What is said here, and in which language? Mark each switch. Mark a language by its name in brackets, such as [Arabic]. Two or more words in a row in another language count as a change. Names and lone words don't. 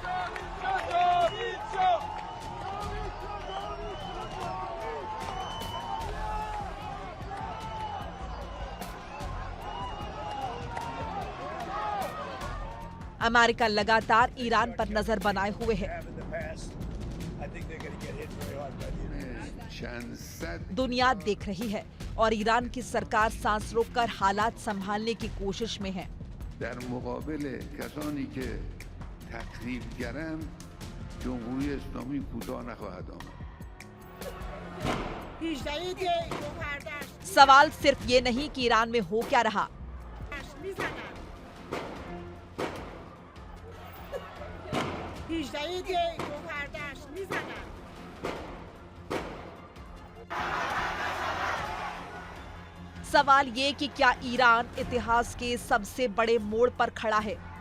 [Hindi] अमेरिका लगातार ईरान पर नजर बनाए हुए है। दुनिया देख रही है और ईरान की सरकार सांस रोककर हालात संभालने की कोशिश में है। [Persian] در مقابل کسانی که تخریبگرند جمهوری اسلامی کوتاه نخواهد آمد. [Hindi] सवाल सिर्फ ये नहीं कि ईरान में हो क्या रहा, सवाल ये कि क्या ईरान इतिहास के सबसे बड़े मोड़ पर खड़ा है।